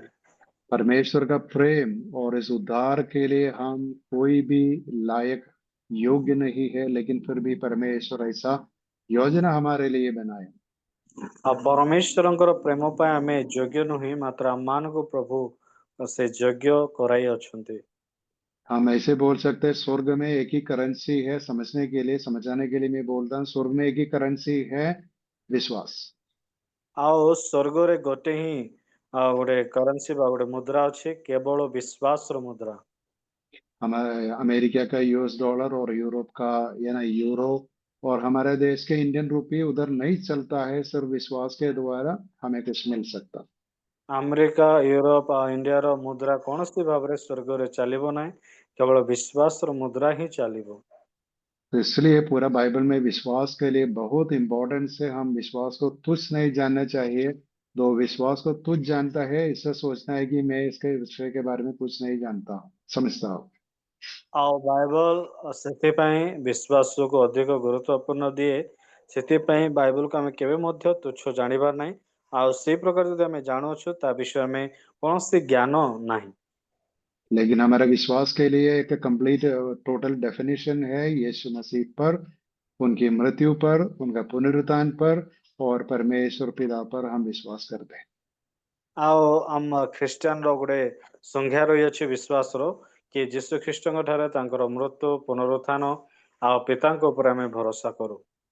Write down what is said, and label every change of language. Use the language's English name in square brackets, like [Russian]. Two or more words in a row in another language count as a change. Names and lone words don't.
[Hindi] परमेश्वर का प्रेम और इस उद्धार के लिए हम कोई भी लायक योग्य नहीं है, लेकिन फिर भी परमेश्वर ऐसा योजना हमारे लिए बनाए। [Odia] ଆଉ ପରମେଶ୍ୱରଙ୍କର ପ୍ରେମ ପାଇଁ ଆମେ ଯୋଗ୍ୟ ନୁହେଁ, ମାତ୍ର ଆମମାନଙ୍କୁ ପ୍ରଭୁ ସେ ଯୋଗ୍ୟ କରାଇ ଅଛନ୍ତି। [Hindi] हम ऐसे बोल सकते हैं, स्वर्ग में एक ही करेंसी है। समझने के लिए, समझाने के लिए मैं बोलता हूँ, स्वर्ग में एक ही करेंसी है, विश्वास। [Odia] ଆଉ ସ୍ୱର୍ଗରେ ଗୋଟେ ହିଁ ଗୋଟେ କରେନ୍ସି ବା ଗୋଟେ ମୁଦ୍ରା ଅଛି, କେବଳ ବିଶ୍ୱାସର ମୁଦ୍ରା। [Hindi] हमारे अमेरिका का [English] US dollar [Hindi] और यूरोप का यूरो और हमारे देश के इंडियन रुपये उधर नहीं चलता है, सिर्फ विश्वास के द्वारा हमें कुछ मिल सकता। [Odia] ଆମେରିକା ୟୁରୋପ ଆଉ ଇଣ୍ଡିଆର ମୁଦ୍ରା କୌଣସି ଭାବରେ ସ୍ୱର୍ଗରେ ଚାଲିବ ନାହିଁ, କେବଳ ବିଶ୍ୱାସର ମୁଦ୍ରା ହିଁ ଚାଲିବ। [Hindi] तो इसलिए पूरा बाइबल में विश्वास के लिए बहुत इंपॉर्टेंस है। हम विश्वास को तुच्छ नहीं जानना चाहिए। जो विश्वास को तुच्छ जानता है, इससे सोचना है कि मैं इसके विषय के बारे में कुछ नहीं जानता हूँ, समझता हूँ। [Odia] ଆଉ ବାଇବଲ ସେଥିପାଇଁ ବିଶ୍ୱାସକୁ ଅଧିକ ଗୁରୁତ୍ୱପୂର୍ଣ୍ଣ ଦିଏ। ସେଥିପାଇଁ ବାଇବଲକୁ ଆମେ କେବେ ମଧ୍ୟ ତୁଚ୍ଛ ଜାଣିବାର ନାହିଁ। ଆଉ ସେଇ ପ୍ରକାର ଯଦି ଆମେ ଜାଣୁଅଛୁ ତା ବିଷୟରେ ଆମେ କୌଣସି ଜ୍ଞାନ ନାହିଁ। [Hindi] लेकिन हमारे विश्वास के लिए एक [English] complete total definition [Hindi] है यीशु मसीह पर, उनकी मृत्यु पर, उनका पुनरुत्थान पर और परमेश्वर पिता पर हम विश्वास करते हैं। [Odia] ଆଉ ଆମ ଖ୍ରୀଷ୍ଟିଆନର ଗୋଟେ ସଂଜ୍ଞା ରହିଅଛି ବିଶ୍ୱାସର, କି ଯୀଶୁ ଖ୍ରୀଷ୍ଟଙ୍କ ଠାରେ ତାଙ୍କର ମୃତ୍ୟୁ, ପୁନରୁତ୍ଥାନ ଆଉ ପିତାଙ୍କ ଉପରେ ଆମେ ଭରସା କରୁ।